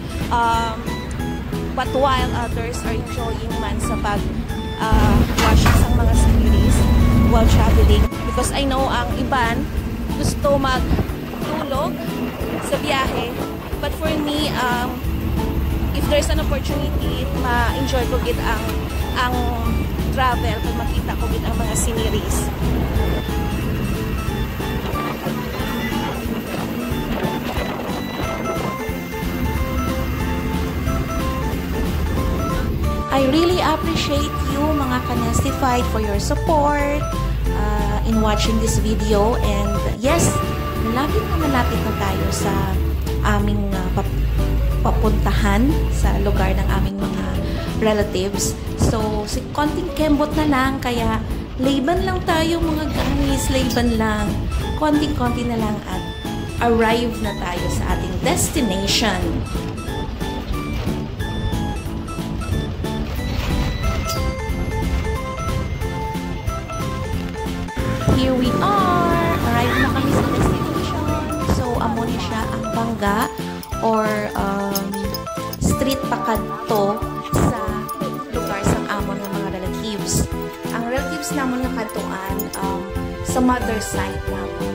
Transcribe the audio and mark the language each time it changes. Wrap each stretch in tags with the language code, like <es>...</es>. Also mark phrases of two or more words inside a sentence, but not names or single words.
<en>But while others are enjoying</en> <hil>man sa watch sang mga</hil> <en>sceneries while traveling, because I know</en> <hil>ang iban gusto magtulog sa biyahe,</hil> <en>but for me if there's an opportunity,</en> <hil>ma-enjoy ko gid ang travel pag makita ko gid ang mga sceneries.</hil> <en>I really appreciate you mga ka-Nestified for your support in watching this video, and yes,</en> <tl>malapit na tayo sa aming papuntahan sa lugar ng aming mga relatives. So, konting kembot na lang, kaya layban lang tayo mga guys, layban lang. Konting-konti na lang at arrive na tayo sa ating destination.</tl> <en>Here we are!</en> <hil>Arrive na kami sa destination. So, amo na siya ang Bangga or street pakadto sa lugar sa amon ng mga relatives. Ang relatives namon nga kadtuan sa mother side namon.</hil>